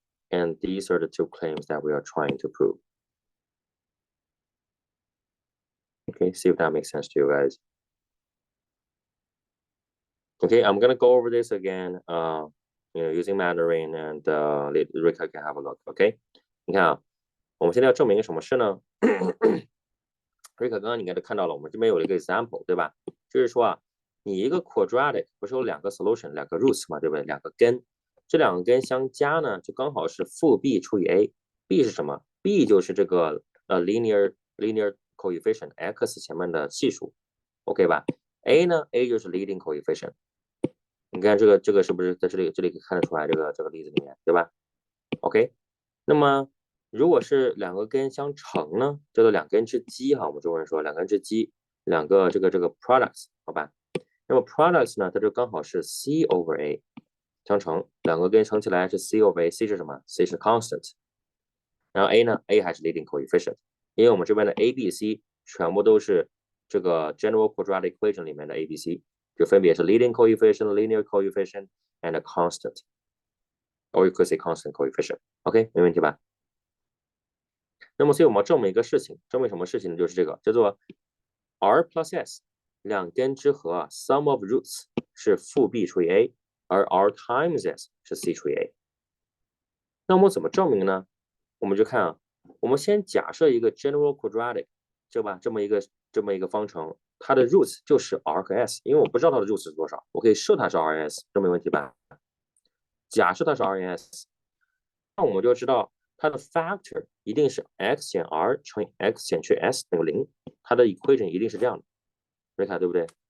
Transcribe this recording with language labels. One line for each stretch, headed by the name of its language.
English: And these are the two claims that we are trying to prove. Okay, see if that makes sense to you guys. Okay, I'm gonna go over this again, using Mandarin and Rika can have a look.
Chinese: OK， 你看啊，我们现在要证明一个什么事呢？Rika 刚刚你应该都看到了，我们这边有一个 example， 对吧？就是说啊，你一个 quadratic 不是有两个 solution， 两个 roots 嘛，对不对？两个根，这两个根相加呢，就刚好是负 b 除以 a。b 是什么 ？b 就是这个linear coefficient x 前面的系数 ，OK 吧 ？a 呢 ，a 就是 leading coefficient。你看这个是不是在这里可以看得出来这个例子里面，对吧 ？OK， 那么如果是两个根相乘呢，叫做两根之积哈，我们中文说两根之积，两个这个 products 好吧？那么 products 呢，它就刚好是
English: c over a
Chinese: 相乘，两个根乘起来是 c over a，c 是什么 ？c 是 constant， 然后 a 呢 ，a 还是 leading coefficient， 因为我们这边的 a、b、c 全部都是这个 general quadratic equation 里面的 a、b、c。
English: 就分别是 leading coefficient, linear coefficient, and a constant. Or you could say constant coefficient.
Chinese: OK， 没问题吧？那么，所以我们要证明一个事情，证明什么事情呢？就是这个叫做 r plus s 两根之和啊 ，
English: sum of roots
Chinese: 是负 b 除以 a， 而 r times s 是 c 除以 a。那我们怎么证明呢？我们就看啊，我们先假设一个 general quadratic， 对吧？这么一个方程。它的 roots 就是 r 和 s， 因为我不知道它的 roots 是多少，我可以设它是 r s， 这没问题吧？假设它是 r s， 那我们就知道它的 factor 一定是 x 减 r 乘以 x 减去 s 等于0，它的 equation 一定是这样的，瑞卡对不对？